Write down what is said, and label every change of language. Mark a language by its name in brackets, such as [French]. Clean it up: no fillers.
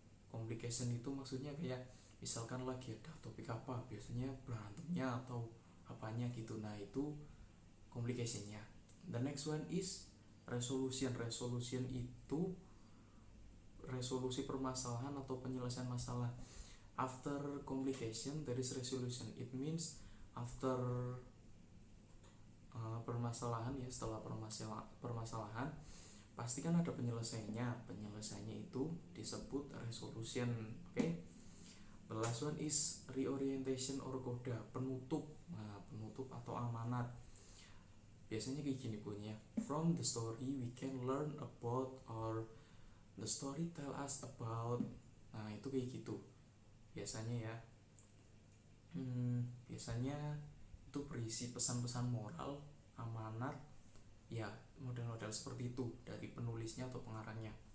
[Indonesian] Complication itu maksudnya kayak misalkan lagi ada topik apa, biasanya berantemnya atau apanya gitu. Nah, itu complicationnya. [English] The next one is resolution. [Indonesian] Resolution itu resolusi permasalahan atau penyelesaian masalah. [English] After complication there is resolution. It means after [Indonesian] permasalahan ya, setelah permasalahan pasti kan ada penyelesaiannya. Penyelesaiannya itu disebut resolution. [English] Oke. The last one is reorientation or coda, [Indonesian] penutup. Nah, penutup atau amanat. Biasanya kayak gini bunyinya. [English] From the story we can learn about, or the story tell us about. [Indonesian] Nah, itu kayak gitu biasanya ya. Biasanya itu berisi pesan-pesan moral, amanat, ya model-model seperti itu dari penulisnya atau pengarangnya.